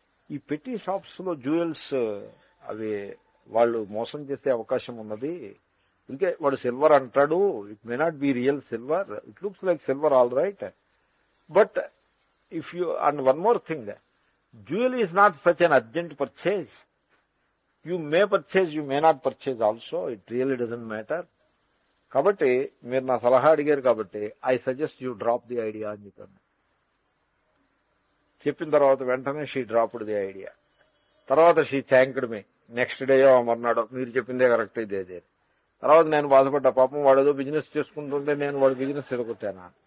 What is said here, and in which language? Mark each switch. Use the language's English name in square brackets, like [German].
[Telugu] ఈ పెట్టి షాప్స్ లో జ్యువెల్స్ అవి వాళ్ళు మోసం చేసే అవకాశం ఉన్నది. ఇంకే వాడు [English] Silver అంటాడు, it may not be real silver, it looks like silver all right, but if you, and one more thing, jewelry is not such an urgent purchase. You may purchase, you may not purchase also. It really doesn't matter. [Telugu] కాబట్టి మీరు నా సలహా అడిగారు కాబట్టి [English] I suggest you drop the idea [Telugu] అని చెప్పాను. చెప్పిన తర్వాత వెంటనే [English] She dropped the idea. తర్వాత she thanked me. [Telugu] Next day మర్నాడు, మీరు చెప్పిందే కరెక్ట్ ఇదే. తర్వాత నేను బాధపడ్డా, పాపం వాడు ఏదో బిజినెస్ చేసుకుంటుంటే నేను వాడు బిజినెస్ చెడగొట్టానా.